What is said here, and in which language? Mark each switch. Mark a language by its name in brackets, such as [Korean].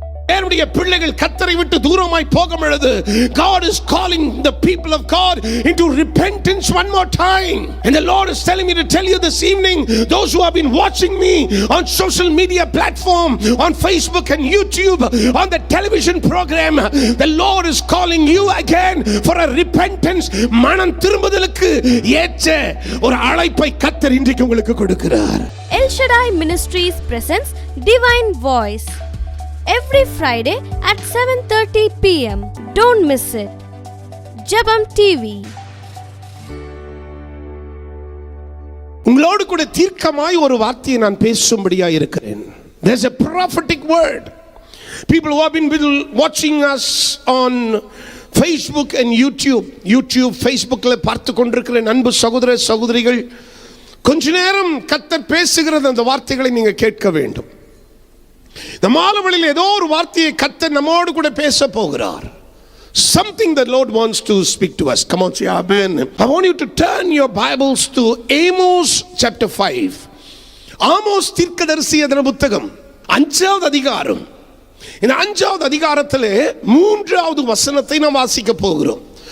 [Tamil] தேவனுடைய பிள்ளைகள் கர்த்தரை விட்டு தூரமாய் போகும் பொழுது [English] God is calling the people of God into repentance one more time. And the Lord is telling me to tell you this evening, those who have been watching me on social media platform, on Facebook and YouTube, on the television program, the Lord is calling you again for a repentance. [Tamil] மனம் திரும்புதலுக்கு ஏற்ற ஒரு அழைப்பை கர்த்தர் இன்றைக்கு உங்களுக்கு கொடுக்கிறார். [English] El Shaddai Ministries presents Divine Voice every Friday at 7:30 p.m. Don't miss it. Jabam TV. [Tamil] உங்களோடு கூட தீர்க்கமாய் ஒரு வார்த்தையை நான் பேசும்படியாக இருக்கிறேன். [English] There's a prophetic word. People who have been watching us on Facebook and YouTube, [Tamil] Facebookல பார்த்து கொண்டிருக்கிற அன்பு சகோதர சகோதரிகள், கொஞ்ச நேரம் கர்த்தர் பேசுகிற அந்த வார்த்தைகளை நீங்க கேட்க வேண்டும். இந்த மாலைவெளியில் ஏதோ ஒரு வார்த்தையை கர்த்தர் நம்மோடு கூட பேச போகிறார். [English] Something that Lord wants to speak to us. Come on, say amen. I want you to turn your Bibles to Amos chapter 5. [Tamil] Amos தீர்க்கதரிசி என்ற புத்தகம் 5வது அதிகாரம். இந்த 5வது அதிகாரத்திலே 3வது வசனத்தை நாம் வாசிக்க போகிறோம்.